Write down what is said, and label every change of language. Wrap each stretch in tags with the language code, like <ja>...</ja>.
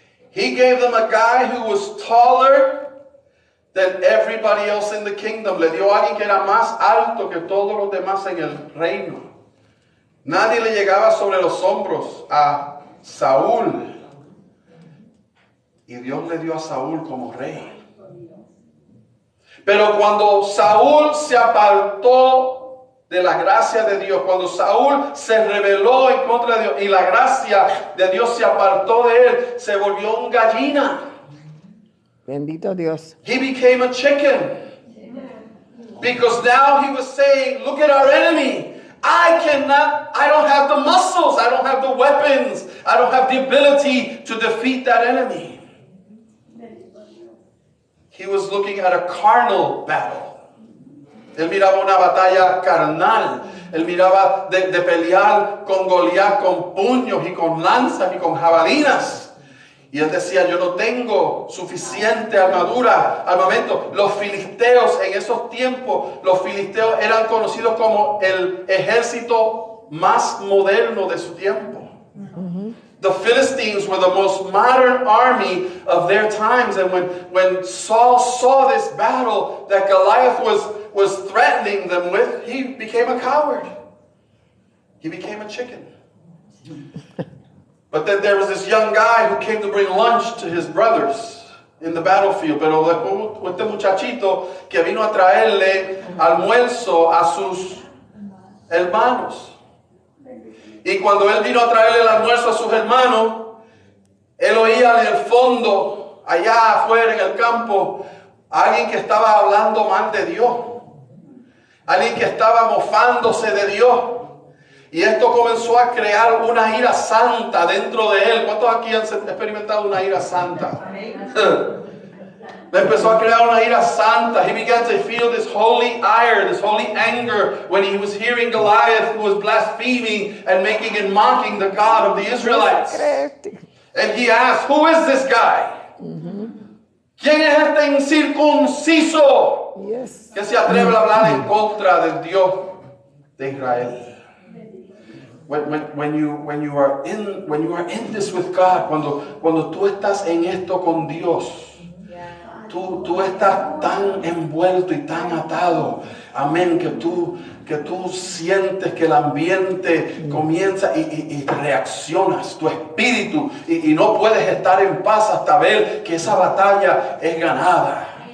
<en>He gave them a guy who was taller than everybody else in the kingdom.</en> <es>Le dio a alguien que era más alto que todos los demás en el reino. Nadie le llegaba sobre los hombros a Saúl. Y Dios le dio a Saúl como rey. Pero cuando Saúl se apartó de la gracia de Dios, cuando Saúl se rebeló en contra de Dios y la gracia de Dios se apartó de él, se volvió un gallina. Bendito Dios.</es> <en>He became a chicken. Because now he was saying, look at our enemy. I don't have the muscles, I don't have the weapons, I don't have the ability to defeat that enemy. He was looking at a carnal battle.</en> <es>Él miraba una batalla carnal. Él miraba de pelear con Goliat con puños y con lanzas y con jabalinas. Y él decía, yo no tengo suficiente armamento. Los filisteos en esos tiempos, los filisteos eran conocidos como el ejército más moderno de su tiempo.</es> <en>The Philistines were the most modern army of their times. And when Saul saw this battle that Goliath was threatening them with, he became a coward. He became a chicken. But then there was this young guy who came to bring lunch to his brothers in the battlefield.</en> <es>Pero después este muchachito que vino a traerle almuerzo a sus hermanos. Y cuando él vino a traerle el almuerzo a sus hermanos, él oía en el fondo, allá afuera en el campo, a alguien que estaba hablando mal de Dios. Alguien que estaba mofándose de Dios. Y esto comenzó a crear una ira santa dentro de él. ¿Cuántos aquí han experimentado una ira santa? Empezó a crear una ira santa.</es> <en>He began to feel this holy ire, this holy anger when he was hearing Goliath, who was blaspheming and making and mocking the God of the Israelites. And he asked, who is this guy?</en> <es>¿Quién es este incircunciso que se atreve a hablar en contra del Dios de Israel?</es> <en>When you are in this with God,</en> <es>cuando tú estás en esto con Dios, tú estás tan envuelto y tan atado, amén, que tú sientes que el ambiente comienza y reaccionas, tu espíritu, y no puedes estar en paz hasta ver que esa batalla es ganada.</es>